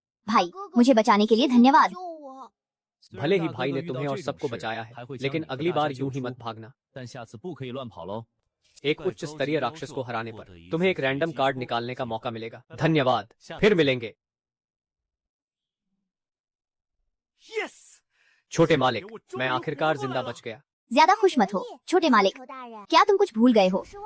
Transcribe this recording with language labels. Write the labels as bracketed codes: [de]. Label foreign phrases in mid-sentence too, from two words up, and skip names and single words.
[hi] भाई, मुझे बचाने के लिए धन्यवाद। भले ही भाई ने तुम्हें और सबको बचाया है, लेकिन अगली बार यूं ही मत भागना। [zh] 但下次不可以乱跑喽。 [hi] एक उच्च स्तरीय राक्षस को हराने पर तुम्हें एक रैंडम कार्ड निकालने का मौका मिलेगा। धन्यवाद, फिर मिलेंगे। छोटे मालिक, मैं आखिरकार जिंदा बच गया। ज्यादा खुश मत हो, छोटे मालिक। क्या तुम कुछ भूल गए हो?